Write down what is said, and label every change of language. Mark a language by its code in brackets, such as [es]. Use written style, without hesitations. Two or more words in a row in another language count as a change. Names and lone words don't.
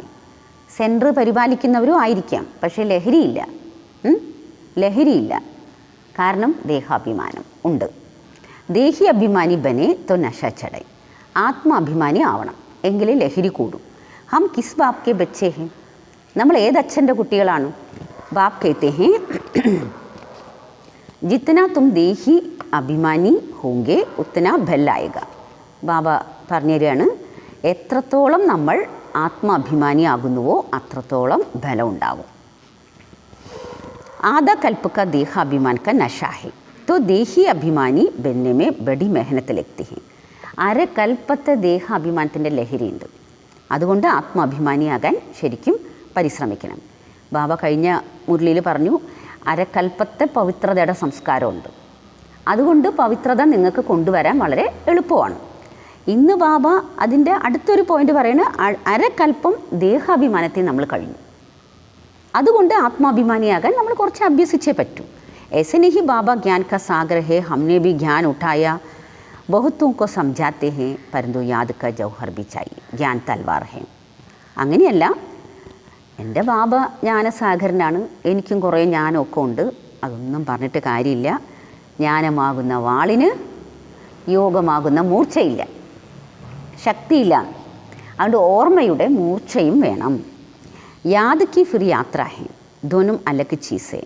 [ml] സെൻറ്റർ പരിപാലിക്കുന്നവരും ആയിരിക്കാം, പക്ഷേ ലഹരിയില്ല. ലഹരിയില്ല, കാരണം ദേഹാഭിമാനം ഉണ്ട്. [hi] देही अभिमानी बने तो नशा चढ़े. [ml] ആത്മാഭിമാനി ആവണം, എങ്കിലേ ലഹരി കൂടും. [hi] हम किस बाप के बच्चे हैं, [ml] നമ്മൾ ഏതച്ഛൻ്റെ കുട്ടികളാണ്? [hi] बाप कहते हैं जितना तुम देही अभिमानी होंगे उतना बल आएगा. [ml] ബാബ പറഞ്ഞു തരികയാണ്, എത്രത്തോളം നമ്മൾ ആത്മാഭിമാനിയാകുന്നുവോ അത്രത്തോളം ബലം ഉണ്ടാവും. [hi] आधा कल्प का देहाभिमान का नशा है तो देही अभिमानी बनने में बड़ी मेहनत लगती है. [ml] അരകൽപ്പത്തെ ദേഹാഭിമാനത്തിൻ്റെ ലഹരിയുണ്ട്, അതുകൊണ്ട് ആത്മാഭിമാനിയാകാൻ ശരിക്കും പരിശ്രമിക്കണം. ബാബ കഴിഞ്ഞ മുരളിയിൽ പറഞ്ഞു, അരകൽപ്പത്തെ പവിത്രതയുടെ സംസ്കാരമുണ്ട്, അതുകൊണ്ട് പവിത്രത നിങ്ങൾക്ക് കൊണ്ടുവരാൻ വളരെ എളുപ്പമാണ്. ഇന്ന് ബാബ അതിൻ്റെ അടുത്തൊരു പോയിന്റ് പറയുന്നത്, അരകൽപ്പം ദേഹാഭിമാനത്തിൽ നമ്മൾ കഴിഞ്ഞു, അതുകൊണ്ട് ആത്മാഭിമാനിയാകാൻ നമ്മൾ കുറച്ച് അഭ്യസിച്ചേ പറ്റൂ. [hi] ऐसे नहीं बाबा ज्ञान का सागर है, हमने भी ज्ञान उठाया, बहुतों को समझाते हैं, परंतु याद का जौहर भी चाहिए, ज्ञान तलवार है. [ml] അങ്ങനെയല്ല, എൻ്റെ ബാബ ജ്ഞാനസാഗരനാണ്, എനിക്കും കുറേ ജ്ഞാനമൊക്കെ ഉണ്ട്, അതൊന്നും പറഞ്ഞിട്ട് കാര്യമില്ല. ജ്ഞാനമാകുന്ന വാളിന് യോഗമാകുന്ന മൂർച്ചയില്ല, ശക്തിയില്ല. അതുകൊണ്ട് ഓർമ്മയുടെ മൂർച്ചയും വേണം. [hi] याद की फिर यात्रा है, दोनों अलग चीज़ें.